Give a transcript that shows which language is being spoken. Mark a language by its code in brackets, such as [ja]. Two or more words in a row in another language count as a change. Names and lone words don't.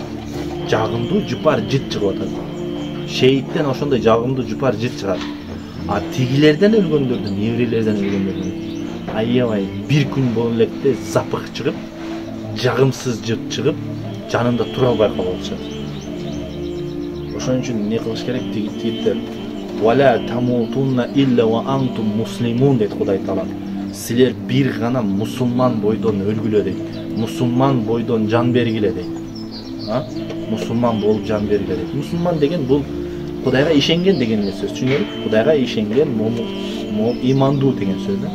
[ky] Жагымдуу жыпар жыт чыгып атат. Шейиттен ошондой жагымдуу жыпар жыт чыгат. А тигилерден өлгөндөрдүн, еврейлерден өлгөндөрдүн аябай бир күн боло электе запах чыгып, жагымсыз жыт чыгып, жанында тура албай калып атышат. Ошон үчүн эмне кылыш керек тигиттер? [ar] ولا تموتن إلا وأنتم مسلمون [ky] дейт Кудай Таала. Силер бир гана мусулман бойдон өлгүлө дейт. Мусулман бойдон жан бергиле дейт. Мусулман болуп жан бергиле дейт. Мусулман деген бул Кудайга ишенген деген сөз. Түшүнөбүз? Кудайга ишенген, имандуу деген сөз да.